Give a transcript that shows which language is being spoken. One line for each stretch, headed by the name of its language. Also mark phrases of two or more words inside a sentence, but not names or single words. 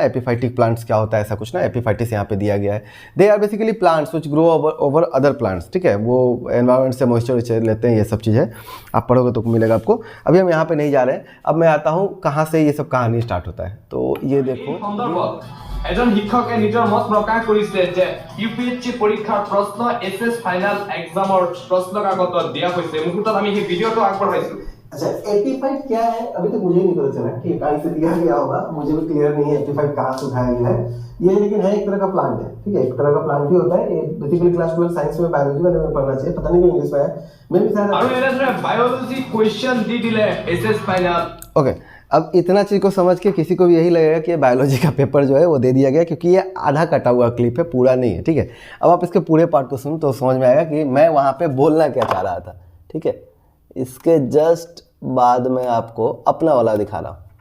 English: epiphytic plants
Hindi: क्या होता है, ऐसा कुछ ना, एपीफाइटिस यहाँ पे दिया गया है।
English: they are basically plants which grow over other plants.
Hindi: ठीक है, वो एनवायरमेंट से मॉइस्चर लेते हैं, ये सब चीज़ है, आप पढ़ोगे तो मिलेगा आपको। अभी हम यहाँ पे नहीं जा रहे हैं, अब मैं आता हूँ कहाँ से ये सब कहानी स्टार्ट होता है। तो ये देखो,
Assamese: এজন শিক্ষকে নিজৰ মত প্ৰকাশ কৰিছে যে ইউপিএসসি পৰীক্ষাৰ প্ৰশ্ন
English: SS final examৰ
Assamese: প্ৰশ্ন কাকতত দিয়া হৈছে। মুহূৰ্তত আমি সেই ভিডিঅ'টো আগবঢ়াইছো।
Hindi: अच्छा, एपीफाइट क्या है अभी तक मुझे नहीं पता चला कि कहाँ से दिया गया होगा, मुझे भी क्लियर नहीं है एपीफाइट कहाँ से उठाया गया है ये, लेकिन है एक तरह का प्लांट है। ठीक है, एक तरह का प्लांट ही होता है ये, बेसिकली
English: class 12 science
Hindi: में बायोलॉजी वाले में पढ़ना चाहिए, पता नहीं क्यों इंग्लिश में है। मैं भी शायद
Assamese: আৰু এনেদৰে বায়োলজি क्वेश्चन দি দিলে
English: SS final.
Hindi: ओके, अब इतना चीज़ को समझ के किसी को भी यही लगेगा कि बायोलॉजी का पेपर जो है वो दे दिया गया, क्योंकि ये आधा कटा हुआ क्लिप है, पूरा नहीं है। ठीक है, अब आप इसके पूरे पार्ट को सुनो तो समझ में आएगा कि मैं वहाँ पे बोलना क्या चाह रहा था। ठीक है, इसके जस्ट बाद में आपको अपना वाला दिखा रहा हूँ।